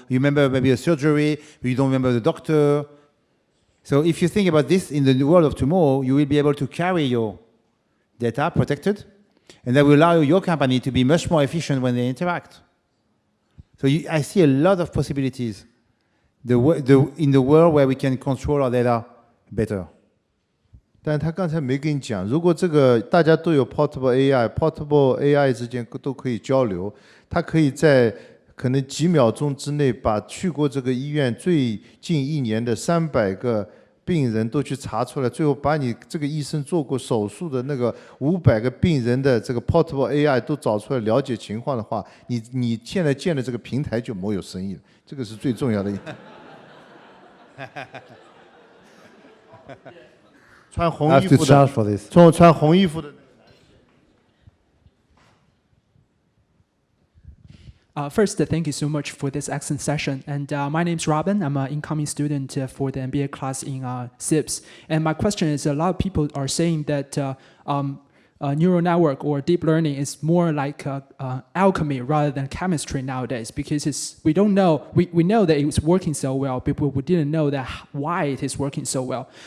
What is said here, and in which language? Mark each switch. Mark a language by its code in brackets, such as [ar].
[en] You remember maybe a surgery, but you don't remember the doctor. So if you think about this in the world of tomorrow, you will be able to carry your data protected, and that will allow your company to be much more efficient when they interact. So I see a lot of possibilities in the world where we can control our data better. [zh] 但他刚才没跟你讲，如果这个大家都有 portable AI，portable AI 之间都可以交流，它可以在可能几秒钟之内把去过这个医院最近1年的300个病人都去查出来，最后把你这个医生做过手术的那个500个病人的这个 portable AI 都找出来了解情况的话，你现在建的这个平台就没有生意了，这个是最重要的一点。穿红衣服的，穿红衣服的。 [en] First, thank you so much for this excellent session. And my name is Robin. I'm an incoming student for the MBA class in CEIBS. And my question is, a lot of people are saying that neural network or deep learning is more like alchemy rather than chemistry nowadays, because we don't know, we know that it's working so well, but we didn't know that why it is working so well.